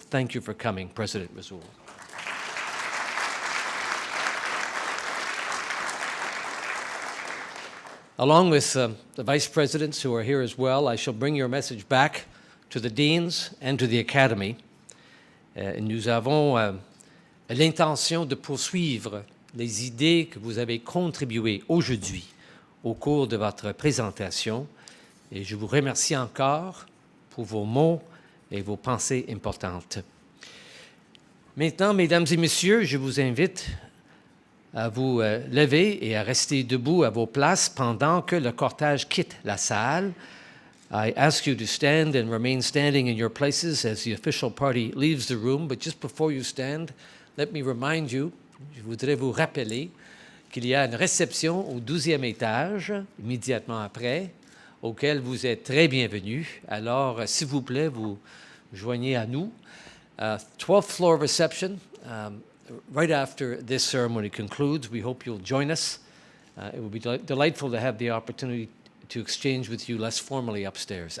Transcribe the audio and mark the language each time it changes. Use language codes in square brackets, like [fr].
[en] Thank you for coming, President Rasool. Along with the vice presidents who are here as well, I shall bring your message back to the deans and to the academy. [fr] Nous avons l'intention de poursuivre les idées que vous avez contribuées aujourd'hui au cours de votre présentation. Et je vous remercie encore pour vos mots et vos pensées importantes. Maintenant, mesdames et messieurs, je vous invite à vous lever et à rester debout à vos places pendant que le cortège quitte la salle. [en] I ask you to stand and remain standing in your places as the official party leaves the room. But just before you stand, let me remind you, [fr] je voudrais vous rappeler qu'il y a une réception au 12e étage, immédiatement après, auquel vous êtes très bienvenus. Alors, s'il vous plaît, vous joignez à nous. [en] 12th floor reception. Right after this ceremony concludes, we hope you'll join us. It will be delightful to have the opportunity to exchange with you less formally upstairs.